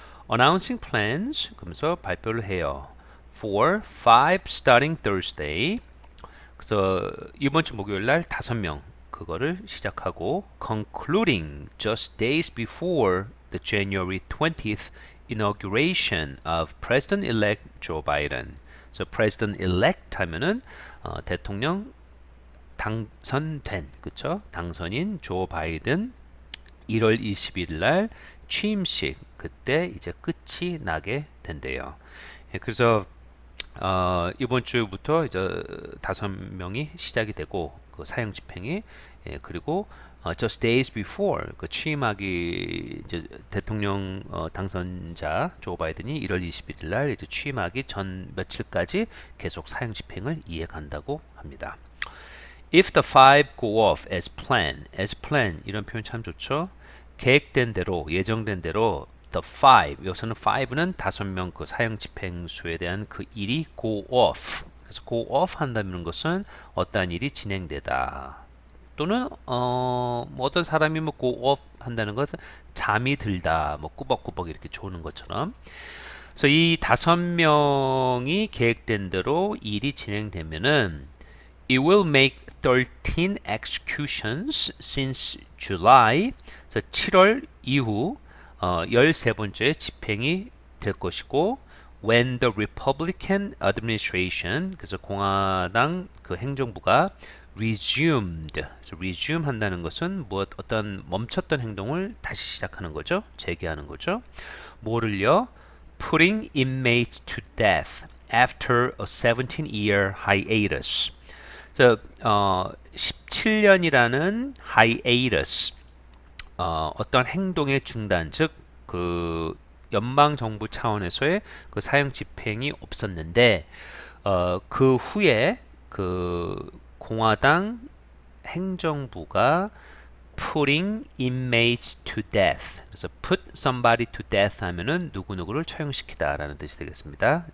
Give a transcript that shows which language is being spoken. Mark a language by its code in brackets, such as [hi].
[ko] Announcing plans 그러면서 발표를 해요. [en] For 5 starting Thursday. 그래서 이번 주 목요일 날 5명 그거를 시작하고 concluding just days before the January 20th inauguration of President-elect Joe Biden. [ko] 그래서 President-elect 하면은 대통령 당선된, 그쵸? 당선인 조 바이든 1월 20일 날 취임식 그때 이제 끝이 나게 된대요. 예, 그래서 이번 주부터 이제 5명이 시작이 되고 그 사형 집행이 그리고 just days before 그 취임하기 이제 대통령 당선자 조 바이든이 1월 21일 날 이제 취임하기 전 며칠까지 계속 사형 집행을 이어간다고 합니다. [en] If the five go off as planned 이런 표현 참 좋죠. [ko] 계획된 대로 예정된 대로 the five 여기서는 five는 5명 그 사형 집행수에 대한 그 일이 go off 그래서 go off 한다는 것은 어떠한 일이 진행되다 또는 뭐 어떤 사람이 뭐 go off 한다는 것은 잠이 들다 뭐 꾸벅꾸벅 이렇게 조는 것처럼 그래서 이 5명이 계획된 대로 일이 진행되면은 it will make 13 executions since July. 그래서 7월 이후 13번째 집행이 될 것이고 when the Republican administration 그래서 공화당 그 행정부가 resumed 그래서 resume 한다는 것은 어떤 멈췄던 행동을 다시 시작하는 거죠. 재개하는 거죠. 뭐를요? [en] putting inmates to death after a 17-year hiatus. [ko] 17년이라는 hiatus 어떤 행동의 중단 즉 그 연방 정부 차원에서의 그 사형 집행이 없었는데 그 후에 그 공화당 행정부가 putting inmates to death 그래서 put somebody to death 하면은 누구누구를 처형시키다라는 뜻이 되겠습니다.